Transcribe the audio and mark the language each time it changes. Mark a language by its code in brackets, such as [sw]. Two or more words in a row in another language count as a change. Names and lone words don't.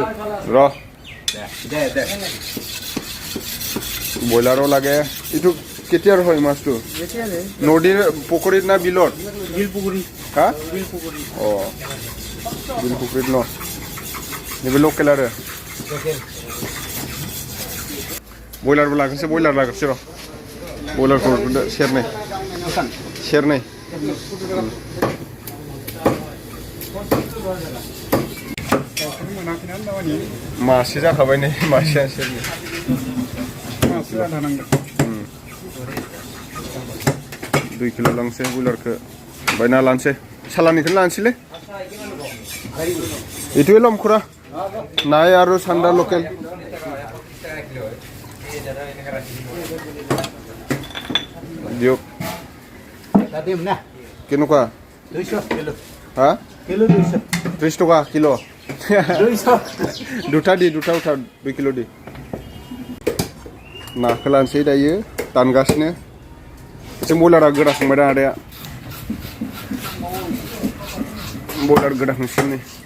[as] ৰ দে দে বয়লাৰো লাগে ইটো কেতিয়াৰ হয় মাছটো নদীৰ পুখুৰীত না বিলৰ বিল পুকুরি হা বিল পুকুরি অ বিল পুখুৰীত ন এইবোৰ লোকেল আৰু [brx] बयलारबो लागोनसै बयलार लागोनसै र' बयलारखौ सेरनै मासे जाखाबाय नै मासेया सेरनै 2 किल' लांसै बयलारखौ बायना लानोसै सालानिखौनो लानोसैलै [as] এইটোৱে ল'ম খুৰা নাই আৰু চান্দা লোকেল দিয়ক কেনেকুৱা 200 কিলো হা কিলো 200 30 টকা কিলো 200 দুটা উঠা [brx] 2 किल' দি नाखौ लानोसै दायो दानगासिनो एसे बयलारा गोदाखांबाय दा आदाया बयलार गोदाखांसिगोन नै